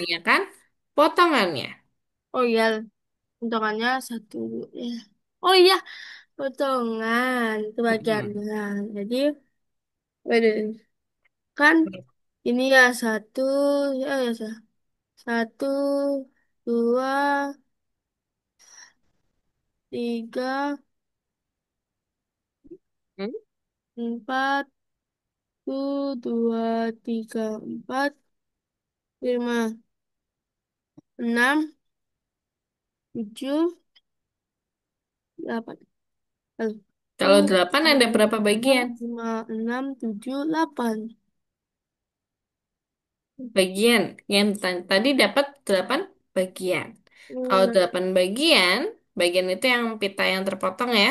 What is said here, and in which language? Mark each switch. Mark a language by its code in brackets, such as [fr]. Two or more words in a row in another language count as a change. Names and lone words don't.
[id] ditanyakan potongannya. oh iya, potongannya satu. Ya. Oh iya, potongan itu Mm-mm. bagiannya. Jadi, waduh, kan ini ya satu, ya, satu, dua, tiga, Hmm? empat, tuh, dua, tiga, empat, lima, enam, tujuh, delapan. Satu, Kalau 8 ada dua, berapa tiga, bagian? lima, enam, tujuh, delapan. Bagian. Yang tadi dapat 8 bagian. Kalau Hmm, 8 bagian, bagian itu yang pita yang terpotong ya.